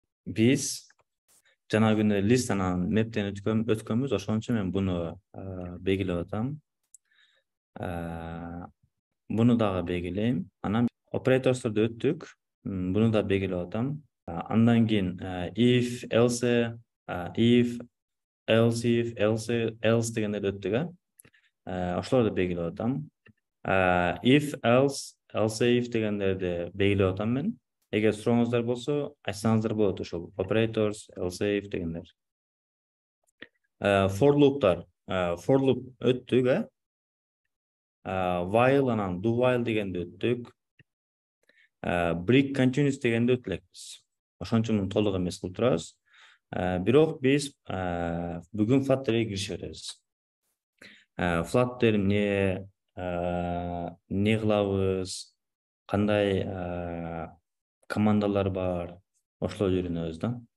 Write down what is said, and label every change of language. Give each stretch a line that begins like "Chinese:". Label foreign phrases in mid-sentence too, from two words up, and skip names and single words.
Kyrgyz: биз жана күнү лист анан мептен өткөнбүз, ошон үчүн мен буну белгилеп атам. Буну дагы белгилейм. Анан операторсторду өттүк. Буну да белгилеп атам. Андан кийин
English: if, else, if, else
Kyrgyz: дегендерди өттүк, ошолорду белгилеп атам.
English: If, else if
Kyrgyz: дегендерди белгилеп атам мен. Эгер сурооңуздар болсо, айтсаңыздар болот ошол
English: operators, else if
Kyrgyz: дегендер. For loop'тар.
English: For loop
Kyrgyz: өттүк, while анан
English: do while
Kyrgyz: дегенди өттүк.
English: Break continuous
Kyrgyz: дегенди өтүп элекпиз. Ошон үчүн муну толук эмес кылып турабыз. Бирок биз бүгүн Flutter'га киришип беребиз. Flutter эмне кылабыз, кандай командалар бар, ошолорду үйрөнөбүз да.